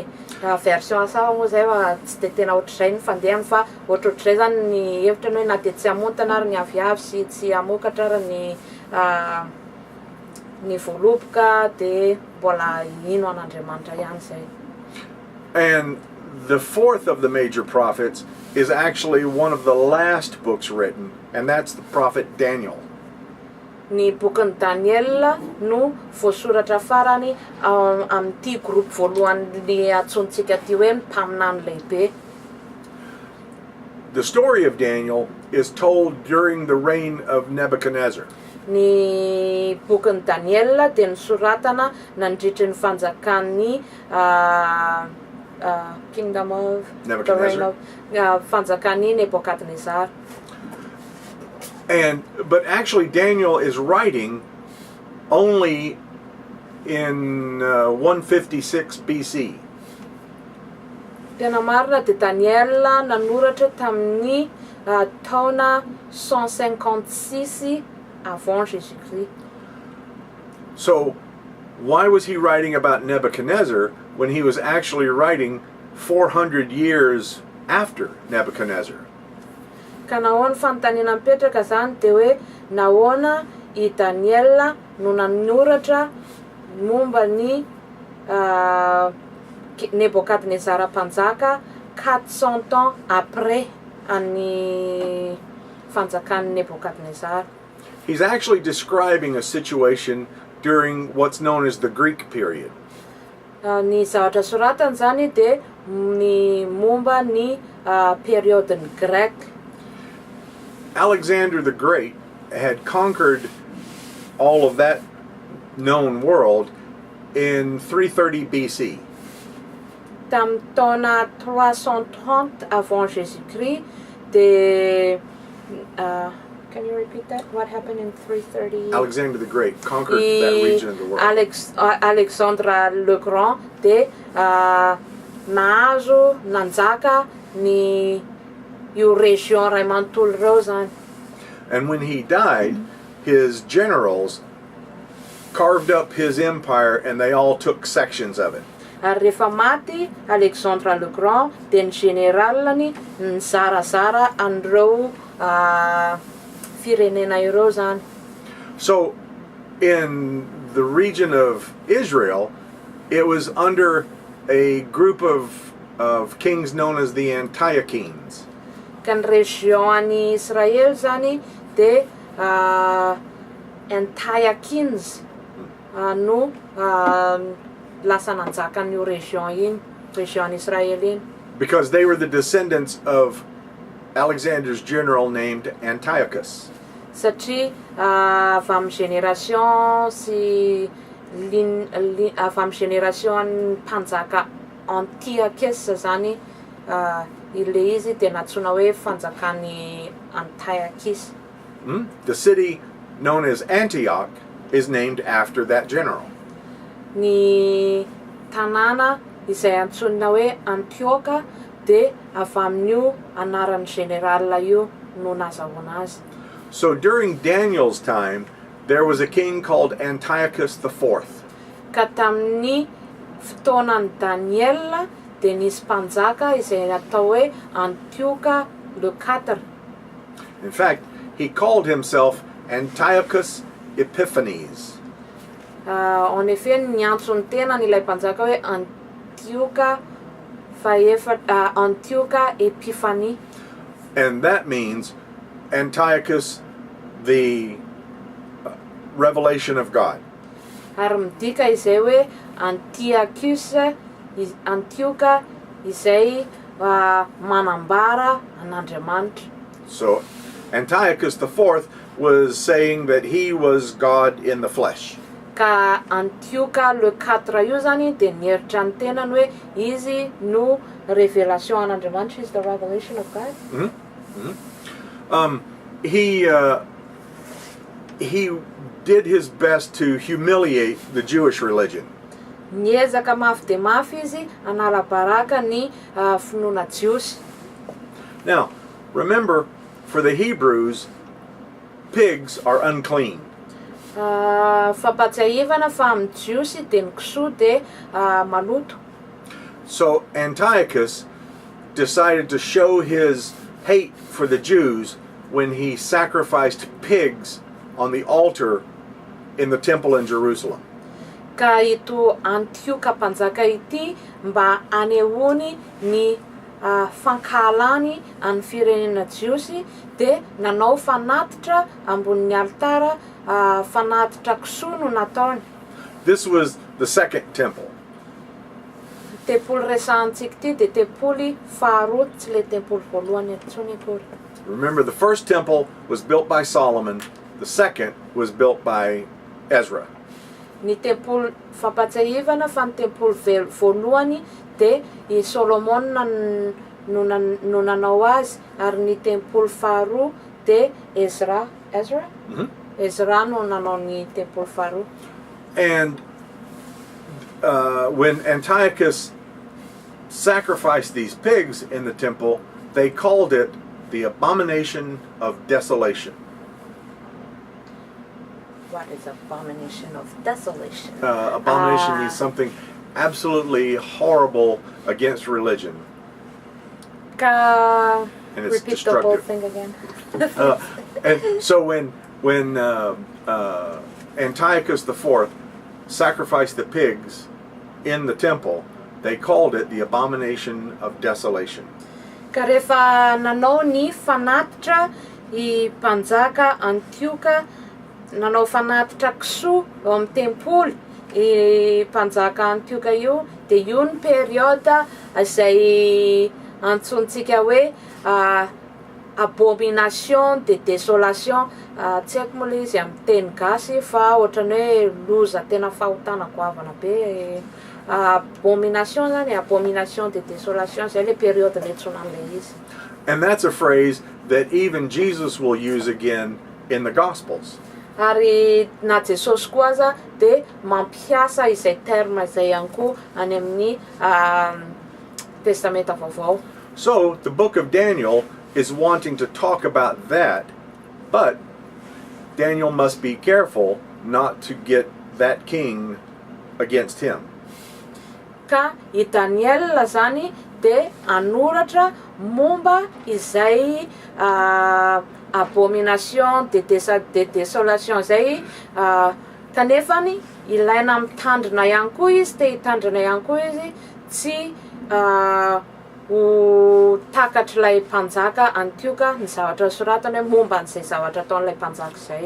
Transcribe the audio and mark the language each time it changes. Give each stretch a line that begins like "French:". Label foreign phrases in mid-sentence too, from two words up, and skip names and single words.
Malagasy: Version hafa moa zay fa tsy de tena ohatr'izay ny fandehany fa ohatrohatr'izay zany ny hevitra hoe na de tsy hamontana ary ny aviavy sy tsy hamokatra ary ny voaloboka de mbola ino an'Andriamanitra ihany zay.
English: And the fourth of the major prophets is actually one of the last books written, and that's the prophet Daniel.
Malagasy: Ny bokin'ny Daniel no voasoratra farany amin'ity groupe voalohany atsontsika ty hoe mpaminany lehibe.
English: The story of Daniel is told during the reign of Nebuchadnezzar.
Malagasy: Ny bokin'ny Daniel de nisoratana nandritry ny fanjakan'ny
English: kingdom of
Malagasy: Nebuchadnezzar. Fanjakan'ny Nebuchadnezzar.
English: But actually Daniel is writing only in 156 BC.
Malagasy: Tena marina de Daniel nanoratra tamin'ny taona 156
French: avant Jésus-Christ.
English: So why was he writing about Nebuchadnezzar when he was actually writing 400 years after Nebuchadnezzar?
Malagasy: Ka nahoana fanontaniana mipetraka zany de hoe nahoana i Daniel no nanoratra momba ny Nebuchadnezzar mpanjaka 400
French: ans après
Malagasy: any fanjakan'ny Nebuchadnezzar.
English: He's actually describing a situation during what's known as the Greek period.
Malagasy: Ny zavatra soratany zany de ny momba ny periodin'ny Grek.
English: Alexander the Great had conquered all of that known world in 330 BC.
Malagasy: Tamin'ny taona 330
French: avant Jésus-Christ
Malagasy: de
English: can you repeat that? What happened in 330? Alexander the Great conquered that region of the world.
Malagasy: Alexandre le Grand de nahazo nanjaka ny io région ray manontolo reo zany.
English: And when he died, his generals carved up his empire and they all took sections of it.
Malagasy: Ary rehefa maty Alexandre le Grand de ny généralany nizarazara an'ireo firenena ireo zany.
English: So in the region of Israel, it was under a group of kings known as the Antiochenes.
Malagasy: Ka ny région any Israel zany de Antiochenes no lasa nanjaka an'io région Israel iny.
English: Because they were the descendants of Alexander's general named Antiochus.
Malagasy: Satria avy amin'ny génération sy avy amin'ny génération mpanjaka Antiochus zany ile izy de natsona hoe fanjakan'ny Antiochus.
English: The city known as Antioch is named after that general.
Malagasy: Ny tanàna izay antsonina hoe Antioka de avy amin'io anaran'ny général io no nazahoana azy.
English: So during Daniel's time, there was a king called Antiochus IV.
Malagasy: Ka tamin'ny fotoanan'ny Daniel de nisy mpanjaka izay atao hoe Antioka le 4.
English: In fact, he called himself Antiochus Epiphanes.
French: En effet,
Malagasy: ny antsony tena ilay mpanjaka hoe Antioka Epiphanie.
English: And that means Antiochus, the revelation of God.
Malagasy: Ary midika izay hoe Antiochus Antioka izay manambara an'Andriamanitra.
English: So Antiochus IV was saying that he was God in the flesh.
Malagasy: Ka Antioka le 4 io zany de nieritra ny tenany hoe izy no révélation an'Andriamanitra,
English: is the revelation of God. He did his best to humiliate the Jewish religion.
Malagasy: Niezaka mafy de mafy izy anala-baraka ny finoana jiosy.
English: Now, remember, for the Hebrews, pigs are unclean.
Malagasy: Fampatsiahivana fa amin'ny jiosy de ny kisoa de maloto.
English: So Antiochus decided to show his hate for the Jews when he sacrificed pigs on the altar in the temple in Jerusalem.
Malagasy: Ka ito Antioka mpanjaka ity mba anehoany ny fankahalany amin'ny firenena jiosy de nanao fanatitra ambonin'ny altara, fanatitra kisoa no nataony.
English: This was the second temple.
Malagasy: Tempoly resahantsika ity de tempoly faharoa, tsy le tempoly voalohany intsony akory.
English: Remember, the first temple was built by Solomon, the second was built by Ezra.
Malagasy: Ny tempoly fampatsiahivana fa ny tempoly voalohany de i Solomon no nanao azy, ary ny tempoly faharoa de Ezra Ezra no nanao ny tempoly faharoa.
English: And when Antiochus sacrificed these pigs in the temple, they called it the abomination of desolation. What is abomination of desolation? Abomination means something absolutely horrible against religion. And it's repeat the whole destructive. thing again. And so when Antiochus IV sacrificed the pigs in the temple, they called it the abomination of desolation.
Malagasy: Ka rehefa nanao ny fanatitra i mpanjaka Antioka, nanao fanatitra kisoa eo amin'ny tempoly i mpanjaka Antioka io, de io ny période izay antsontsika hoe
French: abomination de désolation.
Malagasy: Tsy haiko moa le izy amin'ny teny gasy fa ohatrany hoe loza tena fahotana goavana be. Abomination zany,
French: abomination de désolation,
Malagasy: zay le période letsona an'le izy.
English: And that's a phrase that even Jesus will use again in the Gospels.
Malagasy: Ary na Jesosy koa aza de mampiasa izay terme izay ihany koa any amin'ny testamenta vaovao.
English: So the book of Daniel is wanting to talk about that, but Daniel must be careful not to get that king against him.
Malagasy: Ka i Daniel zany de anoratra momba izay
French: abomination de désolation
Malagasy: zay, kanefany ilaina mitandrina ihany koa izy, te hitandrina ihany koa izy, tsy ho takatr'ilay mpanjaka Antioka ny zavatra soratany hoe momba an'izay zavatra ataon'ilay mpanjaka zay.